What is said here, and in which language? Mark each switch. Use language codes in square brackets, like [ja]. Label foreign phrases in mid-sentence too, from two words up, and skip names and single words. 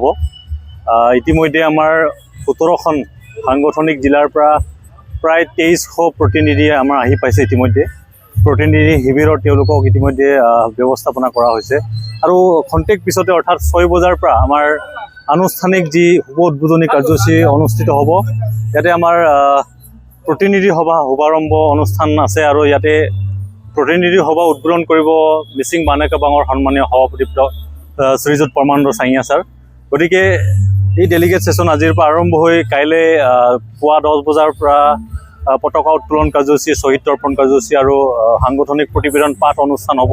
[as] ইতিমধ্যে আমাৰ 17খন সাংগঠনিক জিলাৰ পৰা প্ৰায় 2300 প্ৰতিনিধি আমাৰ আহি পাইছে। ইতিমধ্যে প্ৰতিনিধি শিবিৰত তেওঁলোকক ইতিমধ্যে ব্যৱস্থাপনা কৰা হৈছে আৰু খন্তেক পিছতে অৰ্থাৎ 6 বজাৰ পৰা আমাৰ আনুষ্ঠানিক যি উদ্বোধনী কাৰ্যসূচী অনুষ্ঠিত হ'ব। ইয়াতে আমাৰ প্ৰতিনিধি সভা শুভাৰম্ভ অনুষ্ঠান আছে আৰু ইয়াতে প্ৰতিনিধি সভা উদ্বোধন কৰিব মিচিং বানে কেবাঙৰ সন্মানীয় সভাপতি শ্ৰীযুত পৰমানন্দ চাইঙিয়া ছাৰ। গতিকে এই [en] delegate session [as] আজিৰ পৰা আৰম্ভ হৈ কাইলৈ পুৱা 10 বজাৰ পৰা পতাকা উত্তোলন কাৰ্যসূচী, শহীদ তৰ্পণ কাৰ্যসূচী আৰু সাংগঠনিক প্ৰতিবেদন পাঠ অনুষ্ঠান হ'ব।